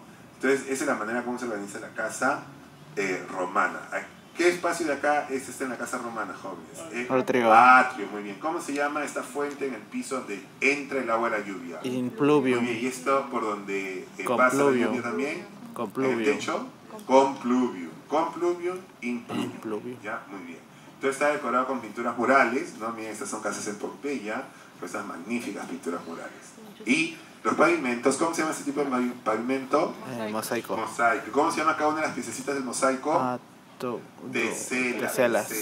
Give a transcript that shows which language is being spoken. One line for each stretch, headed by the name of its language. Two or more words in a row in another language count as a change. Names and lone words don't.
Spanish: Entonces, esa es la manera como se organiza la casa romana. ¿Qué espacio de acá está en la casa romana, jóvenes? Atrio. Atrio, muy bien. ¿Cómo se llama esta fuente en el piso donde entra el agua de la lluvia? Impluvium. Muy bien, ¿y esto por donde pasa la lluvia también? ¿En el techo? Compluvium. Compluvium, impluvium. ¿Ya? Muy bien. Entonces está decorado con pinturas murales, ¿no? Miren, estas son casas en Pompeya, con estas magníficas pinturas murales. Y los pavimentos, ¿cómo se llama este tipo de pavimento? Mosaico. Mosaico. ¿Cómo se llama cada una de las piececitas del mosaico? Teselas.